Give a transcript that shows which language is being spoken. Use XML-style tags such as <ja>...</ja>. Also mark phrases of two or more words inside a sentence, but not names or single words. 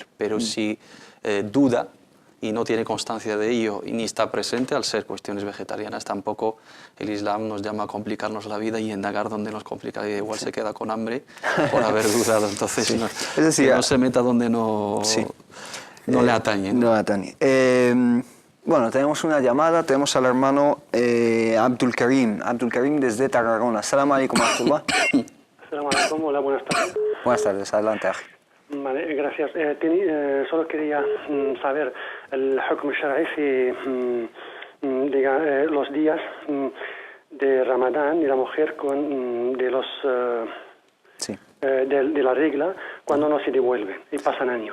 <es>Pero si duda y no tiene constancia de ello y ni está presente, al ser cuestiones vegetarianas, tampoco el Islam nos llama a complicarnos la vida y indagar donde nos complica, y igual se queda con hambre por haber dudado. Entonces, es decir, que no se meta donde no le atañe. No le atañe. Bueno, tenemos una llamada, tenemos al hermano Abdul Karim desde Tarragona.</es> <ar>سلام عليكم, Abdullah. سلام عليكم,</ar> <es>hola, buenas tardes. Buenas tardes, adelante, Aji. Vale, gracias. Solo quería saber el</es> <ar>حكم شرعي</ar> <es>si los días de Ramadán y la mujer de la regla cuando no se devuelven y pasan años.</es>